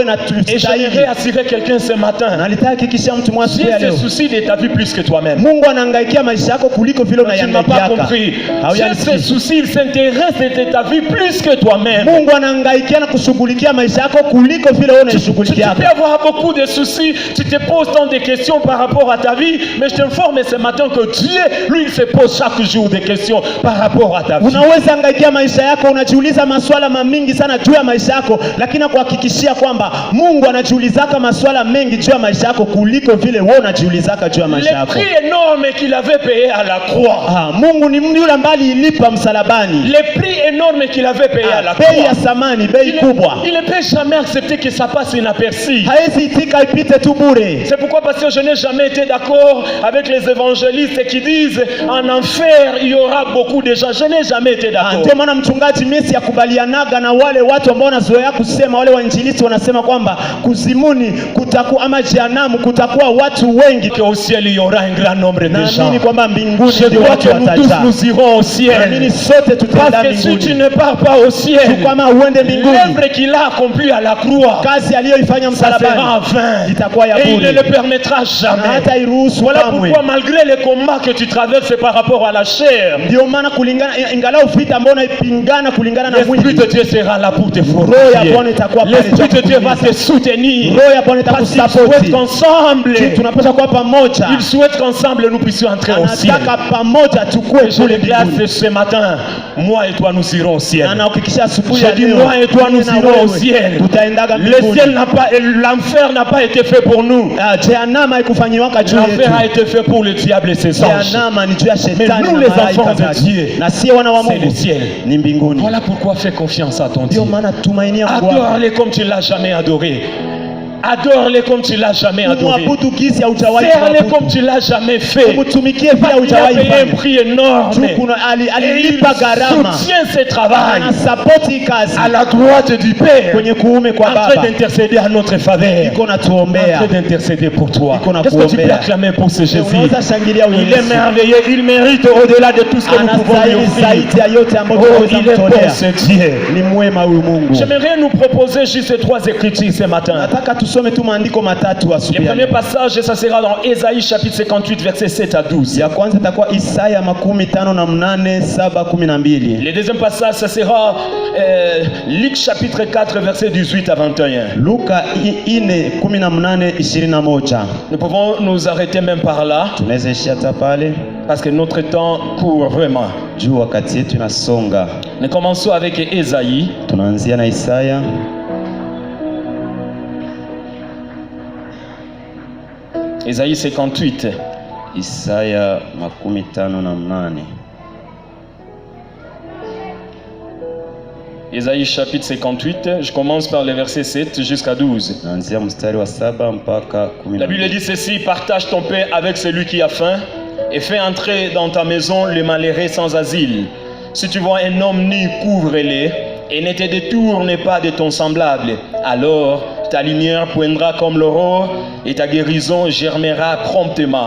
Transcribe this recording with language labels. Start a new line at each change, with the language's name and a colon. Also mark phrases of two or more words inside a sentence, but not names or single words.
French: Et j'aimerais
Swahili: inatustahili.
French: assurer quelqu'un ce matin.
Swahili: Na alitaka hakikisha mtu mmoja siku
French: Dieu
Swahili: ya
French: se
Swahili: leo,
French: soucie de ta vie plus que toi-même.
Swahili: Mungu anahangaikia maisha yako kuliko vile
French: Tu n'as pas
Swahili: unayangaikiaka.
French: compris. Dieu se
Swahili: Hauyanisikia.
French: soucie, il s'intéresse de ta vie plus que toi-même.
Swahili: Mungu anahangaikia na kushughulikia maisha yako kuliko vile wewe
French: Tu peux
Swahili: unashughulikiaka.
French: avoir beaucoup de soucis, tu te poses tant de questions par rapport à ta vie, mais je t'informe ce matin que Dieu, lui, il se pose chaque jour des questions par rapport à ta vie.
Swahili: Unaweza hangaikia maisha yako, unajiuliza maswala mamingi sana juu ya maisha yako, lakini nakuhakikishia kwamba Mungu anajiulizaka maswala mengi juu ya maisha yako kuliko vile wewe unajiulizaka juu ya maisha
French: Le
Swahili: yako.
French: prix énorme qu'il avait payé à la croix,
Swahili: Mungu ni yule ambaye alilipa msalabani.
French: le prix énorme qu'il avait payé à la
Swahili: Bei ya
French: croix,
Swahili: samani, bei kubwa.
French: il ne peut jamais accepter que ça passe inaperçu.
Swahili: Haezi itika ipite tu bure.
French: C'est pourquoi, parce que je n'ai jamais été d'accord avec les évangélistes qui disent en enfer il y aura beaucoup de gens. Je n'ai jamais été d'accord.
Swahili: Ndio maana mchungaji Messi yakubalianaga na wale watu ambao wanazoea kusema, wale wainjilisti wanasema kwamba kuzimuni kutakuwa ama jehanamu kutakuwa watu wengi.
French: Qu'au ciel il y aura un grand nombre de gens.
Swahili: Naamini kwamba mbinguni
French: Je
Swahili: ndio
French: crois
Swahili: watu
French: que nous tous
Swahili: watajaa.
French: nous irons au ciel.
Swahili: Naamini sote tutaenda
French: Parce que si
Swahili: mbinguni.
French: tu ne pars pas au ciel,
Swahili: kama uende mbinguni,
French: l'œuvre qu'il a accomplie à la croix,
Swahili: kazi aliyoifanya
French: ça sera
Swahili: msalabani
French: vain.
Swahili: itakuwa ya
French: Et il ne
Swahili: bure,
French: le permettra
Swahili: na
French: jamais.
Swahili: hata iruhusu
French: Voilà
Swahili: kamwe.
French: pourquoi malgré les combats que tu traverses par rapport à la chair,
Swahili: Ndio maana kulingana, ingalau vita ambao unaipingana kulingana na
French: l'Esprit
Swahili: mwili,
French: de Dieu sera là pour te
Swahili: roho ya
French: fortifier.
Swahili: Bwana itakuwa pale
French: L'Esprit de Dieu va
Swahili: kukuhimiza.
French: te soutenir.
Swahili: Roho ya Bwana
French: Parce qu'il
Swahili: itakusapoti.
French: souhaite qu'ensemble,
Swahili: Tunapaswa kuwa pamoja,
French: il souhaite qu'ensemble nous puissions entrer au ciel.
Swahili: anataka pamoja tukue
French: Je
Swahili: kule
French: déclare
Swahili: mbinguni.
French: ce matin, moi et toi nous irons au ciel.
Swahili: Na nahakikisha asubuhi
French: Je
Swahili: ya
French: dis
Swahili: leo,
French: moi et toi nous
Swahili: mimi na
French: irons au
Swahili: wewe,
French: ciel.
Swahili: tutaendaga
French: Le
Swahili: mbinguni.
French: ciel n'a pas, l'enfer n'a pas été fait pour nous.
Swahili: Jehanamu haikufanyiwaka juu
French: L'enfer a
Swahili: yetu.
French: été fait pour le diable et ses anges.
Swahili: Jehanamu ni juu ya
French: Mais
Swahili: shetani
French: nous,
Swahili: na
French: les
Swahili: malaika
French: enfants de
Swahili: zake.
French: Dieu,
Swahili: Na si wana wa
French: c'est le
Swahili: Mungu
French: ciel.
Swahili: ni mbinguni.
French: Voilà pourquoi fais confiance à ton Dieu.
Swahili: Ndio maana tumainia Bwana.
French: Adore-les comme tu l'as jamais adoré. Adore-les comme tu l'as jamais adoré.
Swahili: Mwabudu gisi haujawahi
French: Sers-les
Swahili: kuabudu.
French: comme tu l'as jamais fait.
Swahili: Mtumikie vile
French: Il a
Swahili: haujawahi
French: payé un
Swahili: fanya.
French: prix énorme.
Swahili: Juu kuna
French: Et il
Swahili: alilipa gharama.
French: soutient ce travail
Swahili: Anasapoti kazi
French: à la droite du Père,
Swahili: kwenye kuume kwa
French: en train
Swahili: Baba.
French: d'intercéder à notre faveur,
Swahili: Iko
French: en
Swahili: natuombea.
French: train d'intercéder pour toi.
Swahili: Iko na
French: Qu'est-ce que tu peux
Swahili: kuombea.
French: acclamer pour ce Jésus?
Swahili: Unaweza shangilia huyu
French: Il est
Swahili: Yesu.
French: merveilleux, il mérite au-delà de tout ce que nous pouvons lui
Swahili: Anastahili
French: offrir.
Swahili: zaidi ya yote ambayo
French: Oh,
Swahili: tunaweza
French: il est bon
Swahili: kumtolea.
French: ce Dieu.
Swahili: Ni mwema huyu Mungu.
French: J'aimerais nous proposer juste 3 écritures ce matin.
Swahili: Nataka tusome tu maandiko matatu
French: Le
Swahili: asubuhi.
French: premier passage, ça sera dans Ésaïe chapitre 58, versets 7 à 12.
Swahili: Ya kwanza itakuwa Isaya 58:7 12.
French: Le deuxième passage, ça sera Luc chapitre 4, versets 18 à 21.
Swahili: Luka 4:18-21.
French: Nous pouvons nous arrêter même par là,
Swahili: Tunaweza ishia hata pale
French: parce que notre temps court vraiment.
Swahili: juu wakati yetu inasonga.
French: Nous commençons avec Ésaïe.
Swahili: Tunaanzia na Isaya
French: Ésaïe 58.
Swahili: Isaya 58.
French: Ésaïe chapitre 58, je commence par le verset 7 jusqu'à 12.
Swahili: Naanzia mstari wa 7 mpaka
French: La Bible
Swahili: 12.
French: dit ceci: partage ton pain avec celui qui a faim et fais entrer dans ta maison le malheureux sans asile. Si tu vois un homme nu, couvre-le et ne te détourne pas de ton semblable. Alors ta lumière poindra comme l'aurore et ta guérison germera promptement.